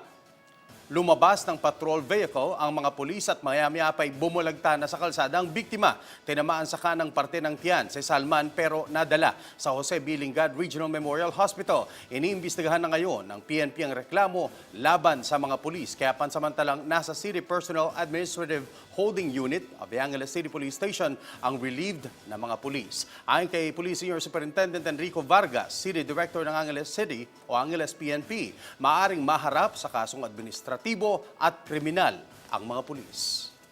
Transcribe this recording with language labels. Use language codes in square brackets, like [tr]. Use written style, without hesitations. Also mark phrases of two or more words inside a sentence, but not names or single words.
[tl] Lumabas ng patrol vehicle ang mga pulis at maya-maya pa'y bumulagta na sa kalsada ang biktima. Tinamaan sa kanang parte ng tiyan si Salman pero nadala sa Jose B. Lingad Regional Memorial Hospital. Iniimbestigahan na ngayon ng PNP ang reklamo laban sa mga pulis. Kaya pansamantalang nasa City Personnel Administrative Holding Unit of the Angeles City Police Station ang relieved na mga pulis. Ayon kay Police Senior Superintendent Enrico Vargas, City Director ng Angeles City o Angeles PNP, maaring maharap sa kasong administratibo at kriminal ang mga pulis.